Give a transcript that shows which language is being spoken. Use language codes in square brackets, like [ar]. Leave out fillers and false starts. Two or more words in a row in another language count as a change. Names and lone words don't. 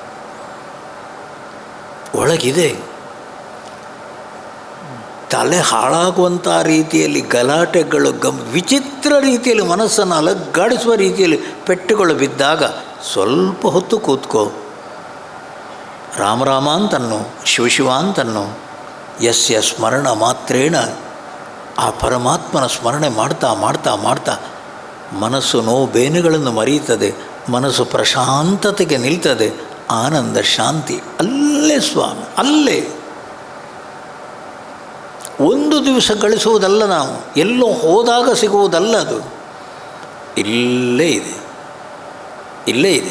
[kn] ತಲೆ ಹಾಳಾಗುವಂಥ ರೀತಿಯಲ್ಲಿ ಗಲಾಟೆಗಳು, ವಿಚಿತ್ರ ರೀತಿಯಲ್ಲಿ ಮನಸ್ಸನ್ನು ಅಲಗ್ಗಾಡಿಸುವ ರೀತಿಯಲ್ಲಿ ಪೆಟ್ಟುಗಳು ಬಿದ್ದಾಗ ಸ್ವಲ್ಪ ಹೊತ್ತು ಕೂತ್ಕೋ. ರಾಮ ಅಂತನ್ನು, ಶಿವ ಅಂತನ್ನು. [sa] ಯಸ್ಯ ಸ್ಮರಣ ಮಾತ್ರೇಣ, [kn] ಆ ಪರಮಾತ್ಮನ ಸ್ಮರಣೆ ಮಾಡ್ತಾ ಮಾಡ್ತಾ ಮಾಡ್ತಾ ಮನಸ್ಸು ನೋವು ಬೇನೆಗಳನ್ನು ಮರೆಯುತ್ತದೆ, ಮನಸ್ಸು ಪ್ರಶಾಂತತೆಗೆ ನಿಲ್ತದೆ. ಆನಂದ, ಶಾಂತಿ ಅಲ್ಲೇ ಸ್ವಾಮಿ, ಅಲ್ಲೇ. ಒಂದು ದಿವಸ ಗಳಿಸುವುದಲ್ಲ, ನಾವು ಎಲ್ಲೋ ಹೋದಾಗ ಸಿಗುವುದಲ್ಲ, ಅದು ಇಲ್ಲೇ ಇದೆ, ಇಲ್ಲೇ ಇದೆ.